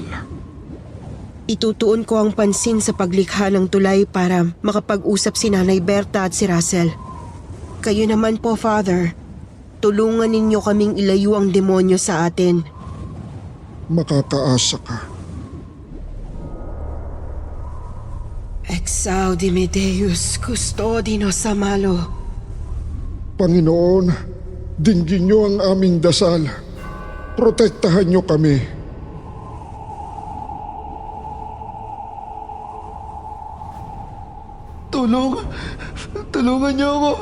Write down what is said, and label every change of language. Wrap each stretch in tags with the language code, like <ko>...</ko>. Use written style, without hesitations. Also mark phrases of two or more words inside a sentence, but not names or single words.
<tl>Itutuon ko ang pansin sa paglikha ng tulay para makapag-usap si Nanay Berta at si Russell. Kayo naman po, Father. Tulungan ninyo kaming ilayo ang demonyo sa atin. Makakaasa ka.</tl> <la>Exaudime Deus, custodi nos a malo.</la> <tl>Panginoon, dinggin niyo ang aming dasal. Protektahan niyo kami. Tulungan niyo ako.</tl>